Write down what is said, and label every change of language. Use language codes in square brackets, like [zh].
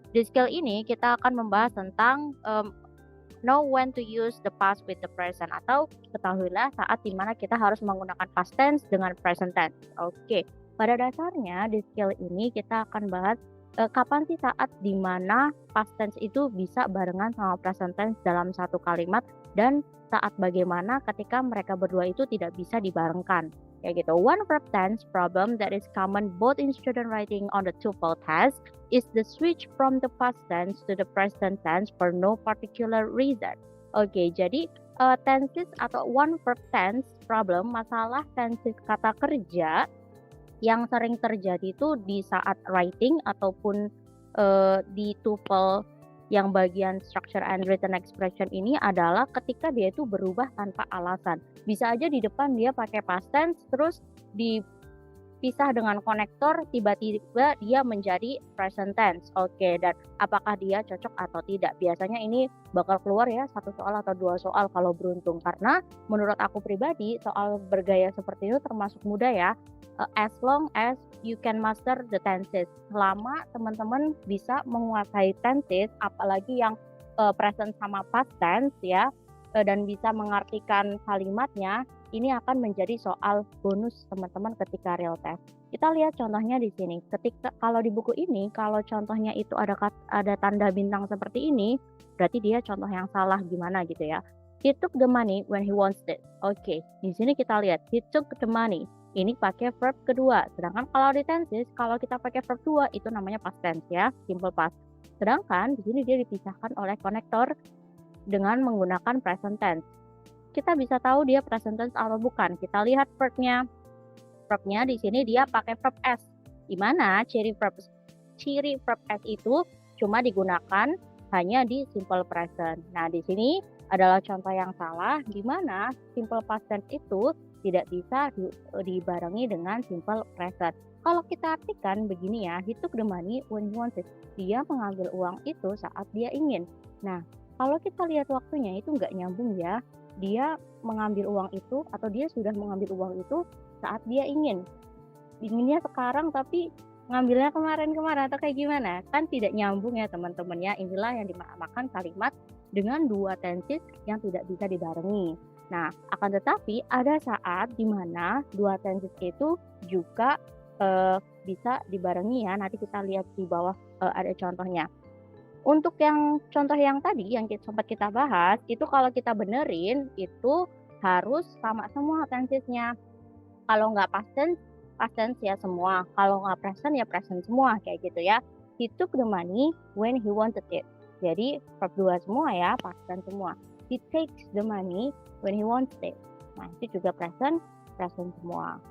[id] Di skill ini kita akan membahas tentang [en] know when to use the past with the present, [id] atau ketahuilah saat dimana kita harus menggunakan past tense dengan present tense. Oke, pada dasarnya di skill ini kita akan bahas kapan sih saat dimana past tense itu bisa barengan sama present tense dalam satu kalimat, dan saat bagaimana ketika mereka berdua itu tidak bisa dibarengkan. Kayak gitu. [en] One verb tense problem that is common both in student writing on the TOEFL test is the switch from the past tense to the present tense for no particular reason. [id] Oke, jadi tenses atau one verb tense problem, masalah tenses kata kerja yang sering terjadi itu di saat writing ataupun di TOEFL yang bagian structure and written expression ini adalah ketika dia itu berubah tanpa alasan. Bisa aja di depan dia pakai past tense, terus dipisah dengan konektor, tiba-tiba dia menjadi present tense. Oke, dan apakah dia cocok atau tidak? Biasanya ini bakal keluar ya satu soal atau dua soal kalau beruntung, karena menurut aku pribadi soal bergaya seperti itu termasuk mudah ya. [en] As long as you can master the tenses. [id] Selama teman-teman bisa menguasai tenses, apalagi yang present sama past tense ya, dan bisa mengartikan kalimatnya, ini akan menjadi soal bonus teman-teman ketika real test. Kita lihat contohnya di sini. Ketika kalau di buku ini, kalau contohnya itu ada tanda bintang seperti ini, berarti dia contoh yang salah gimana gitu ya. [en] He took the money when he wants it. [id] Oke, di sini kita lihat [en] he took the money. [id] Ini pakai verb kedua. Sedangkan kalau di tenses, kalau kita pakai verb 2 itu namanya past tense ya, simple past. Sedangkan di sini dia dipisahkan oleh konektor dengan menggunakan present tense. Kita bisa tahu dia present tense atau bukan. Kita lihat verbnya. Verbnya di sini dia pakai verb S. Di mana ciri verb S itu cuma digunakan hanya di simple present. Nah, di sini adalah contoh yang salah, di mana simple past tense itu tidak bisa dibarengi dengan simple present. Kalau kita artikan begini ya, [en] he took the money when he wants it. [id] Dia mengambil uang itu saat dia ingin. Nah, kalau kita lihat waktunya itu nggak nyambung ya. Dia mengambil uang itu atau dia sudah mengambil uang itu saat dia ingin. Inginnya sekarang tapi ngambilnya kemarin-kemarin atau kayak gimana? Kan tidak nyambung ya teman-teman ya. Inilah yang dinamakan kalimat dengan dua tenses yang tidak bisa dibarengi. Nah, akan tetapi ada saat di mana dua tenses itu juga bisa dibarengi ya. Nanti kita lihat di bawah ada contohnya. Untuk yang contoh yang tadi yang sempat kita bahas, itu kalau kita benerin itu harus sama semua tensesnya. Kalau nggak past tense ya semua. Kalau nggak present ya present semua kayak gitu ya. [en] He took the money when he wanted it. [id] Jadi verb 2 semua ya, past tense semua. [en] He takes the money when he wants it. [id] Nah, itu juga present semua.